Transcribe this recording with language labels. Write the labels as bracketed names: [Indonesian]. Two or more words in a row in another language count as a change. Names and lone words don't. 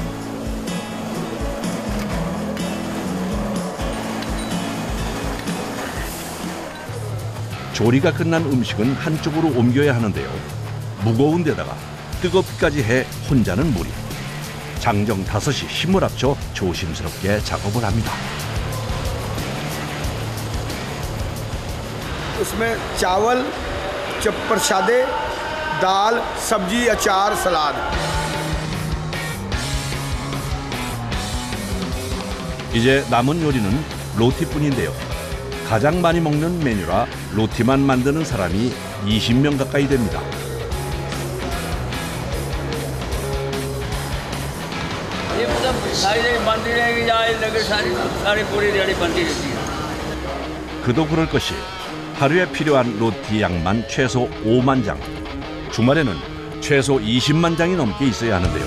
[Korean] 조리가 끝난 음식은 한쪽으로 옮겨야 하는데요. 무거운 데다가 뜨겁기까지 해 혼자는 무리. 장정 5이 힘을 합쳐 조심스럽게 작업을 합니다. [Hindi] उसमें चावल, प्रसादे, दाल, सब्जी, अचार, सलाद. [Korean] 이제 남은 요리는 로티뿐인데요. 가장 많이 먹는 메뉴라 로티만 만드는 사람이 20명 가까이 됩니다. 그도 그럴 것이 하루에 필요한 로티 양만 최소 5만 장, 주말에는 최소 20만 장이 넘게 있어야 하는데요.